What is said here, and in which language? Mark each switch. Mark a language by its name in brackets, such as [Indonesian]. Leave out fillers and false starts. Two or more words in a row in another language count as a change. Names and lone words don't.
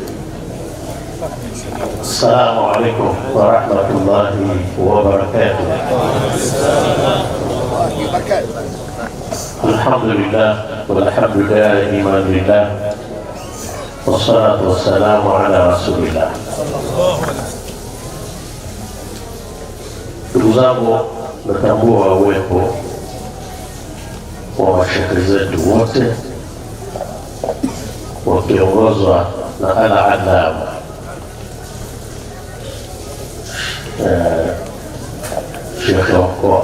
[Arabic] السلام عليكم ورحمة الله وبركاته. الحمد لله والحمد دائما لله والصلاة والسلام على رسول الله. [Swahili] Ndugu zangu, natambua uwepo wa mashehe zetu wote wakiongozwa na al-Allama Sheikh wa mkoa.